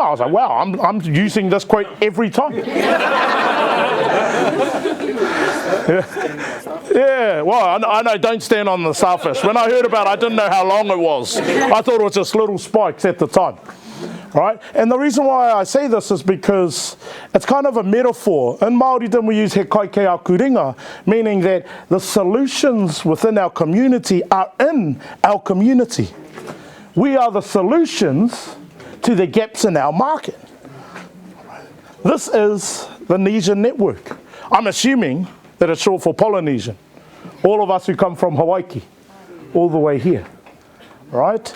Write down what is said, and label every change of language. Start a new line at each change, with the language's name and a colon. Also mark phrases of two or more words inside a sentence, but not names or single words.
English: I was like, wow, I'm using this quote every time. Yeah, well, I know, don't stand on the starfish. When I heard about it, I didn't know how long it was. I thought it was just little spikes at the time. Right? And the reason why I say this is because it's kind of a metaphor. In Māoridom we use
Māori: he kai ke aku ringa,
English: meaning that the solutions within our community are in our community. We are the solutions to the gaps in our market. This is the Nesian Network. I'm assuming that it's short for Polynesian. All of us who come from Hawaii, all the way here, right?